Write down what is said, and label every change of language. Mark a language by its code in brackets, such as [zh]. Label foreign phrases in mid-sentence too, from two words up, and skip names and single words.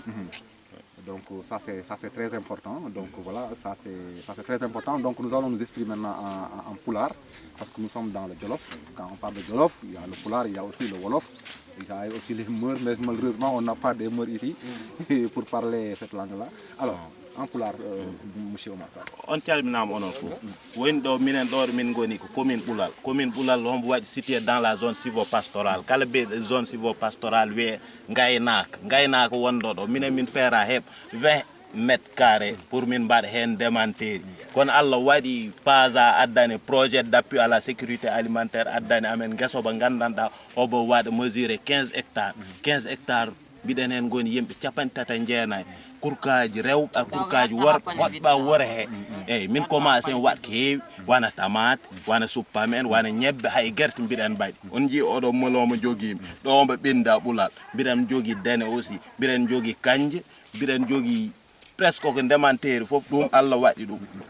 [fr] Donc ça c'est très important. Donc voilà, ça c'est très important. Donc nous allons nous exprimer maintenant en poulard parce que nous sommes dans le Djolof. Quand on parle de Djolof, il y a le poulard, il y a aussi le Wolof, il y a aussi les mœurs, mais malheureusement on n'a pas des mœurs ici pour parler cette langue-là. Alors en poulard, monsieur Omar. [ff] On calminam onon fof. Woni do minen do min goni ko commune Boulal. Commune Boulal on waɗi [fr] situé dans la zone silvopastorale. [ff] Kala be [fr] zone silvopastorale [ff] wiye ngaynaaka wonɗo ɗo minen min feera heɓ 20 [fr] mètres carrés pour [ff] min mbaɗa hen démanteri. Kono Allah waɗi PASA addani [fr] projet d'appui à la sécurité alimentaire [ff] addani amen gueso ba gandanɗa obo waɗa mesuré 15 hectares. 15 hectares mbiɗen hen goni yimɓe 33 jeenayi. Kurkaji rewɓe a kurkaji worɓe hoɗɓa wora he eyyi min commencé waɗ ko heewi wana tomate wana suppame en wana ñebbe hay guerte mbiɗen mbaɗi on jii oɗo moloma joguimi ɗo omba ɓenda ɓuulal mbiɗen jogui dene aussi mbiɗen jogui kanje mbiɗen jogui presque ko ndemanteri foof ɗum Allah waɗi ɗum